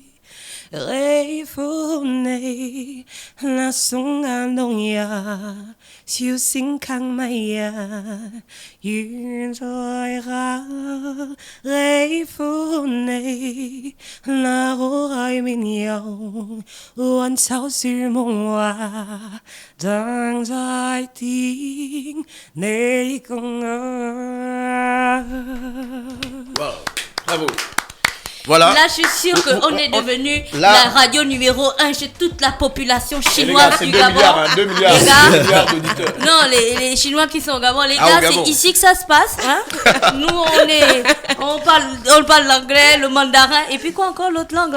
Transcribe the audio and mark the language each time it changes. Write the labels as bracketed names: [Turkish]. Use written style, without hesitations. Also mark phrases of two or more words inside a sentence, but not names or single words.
[Cantonese] 喜歡你那雙眼動呀，笑聲更美呀，遠在下。喜歡你那可愛面容，挽手說夢話，等在聽你共我。 [French] Wow. Bravo. Voilà. Là, je suis sûre qu'on est devenu là- la radio numéro 1 chez toute la population Et les chinoise gars, c'est du 2 Gabon. milliards, hein, 2 milliards, Les gars, 2 milliards d'auditeurs. non, les Chinois qui sont au Gabon, les Ah, au gars, Gabon. c'est ici que ça se passe. Hein? Nous, on parle l'anglais, le mandarin, et puis quoi encore l'autre langue là?